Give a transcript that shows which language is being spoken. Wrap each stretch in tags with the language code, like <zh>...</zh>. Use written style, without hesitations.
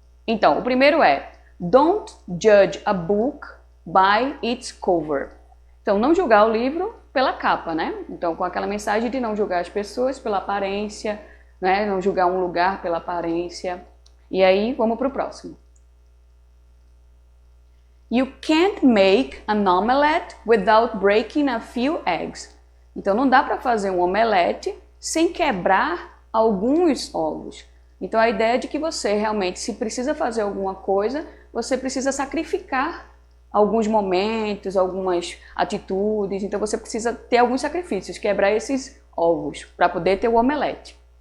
<pt>Então, o primeiro é</pt> <en>Don't judge a book by its cover.</en> <pt>Então, não julgar o livro pela capa, né? Então, com aquela mensagem de não julgar as pessoas pela aparência, né? Não julgar um lugar pela aparência. E aí, vamos para o próximo.</pt> <en>You can't make an omelette without breaking a few eggs.</en> <pt>Então não dá para fazer um omelete sem quebrar alguns ovos. Então a ideia é de que você realmente, se precisa fazer alguma coisa, você precisa sacrificar alguns momentos, algumas atitudes. Então você precisa ter alguns sacrifícios, quebrar esses ovos para poder ter o omelete.</pt>